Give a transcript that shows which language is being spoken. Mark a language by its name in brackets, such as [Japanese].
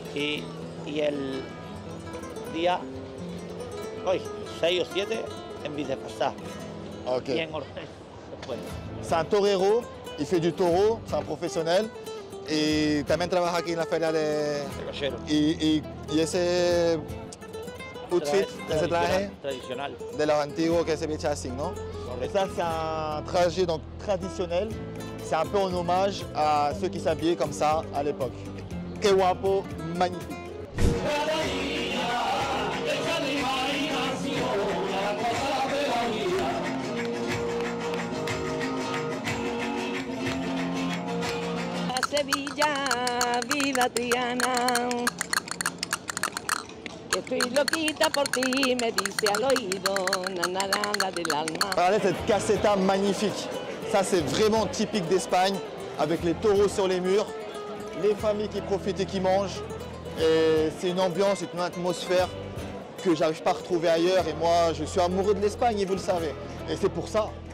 [Spanish] Y el día, hoy, 6 o 7 en Videpasá. Ok. Y en Ortez después. [French] C'est un torero, il fait du taureau, c'est un professionnel. [Spanish] Y también trabaja aquí en la feria de... Recochero. Y ese outfit, ese traje Tradicional. de los antiguos que se viste así, ¿no? [French] Et ça, c'est un trajet donc, traditionnel. C'est un peu en hommage à ceux qui s'habillaient comme ça à l'époque. [Spanish] Que guapo, [French] magnifique. [Spanish] A Sevilla, viva Triana. Estoy loquita por ti, me dice al oído, nanaranda del alma. [French] Regardez cette caseta magnifique. Ça, c'est vraiment typique d'Espagne, avec les taureaux sur les murs, les familles qui profitent et qui mangent. Et c'est une ambiance, une atmosphère que j'arrive pas à retrouver ailleurs. Et moi, je suis amoureux de l'Espagne, et vous le savez. Et c'est pour ça.